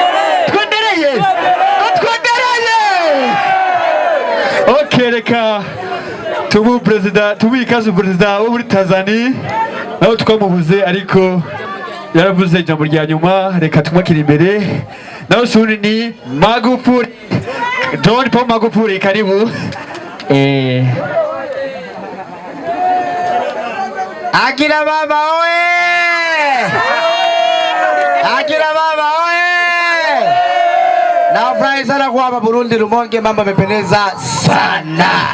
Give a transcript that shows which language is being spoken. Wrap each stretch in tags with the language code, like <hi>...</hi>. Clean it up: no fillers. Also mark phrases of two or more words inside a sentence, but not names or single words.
<rn>Okay, reka tubu president ikaze president wo muri Tanzania naho twamubuze ariko yaravuze ijambo rya nyuma. Reka tumwakira imbere naho suri ni Magufuli John Paul Magufuli, karibu.</rn> <sw>Akina baba oye! Akina baba oye! Nafurahi sana kuwa hapa Burundi Rumonge, mambo yamependeza sana.</sw>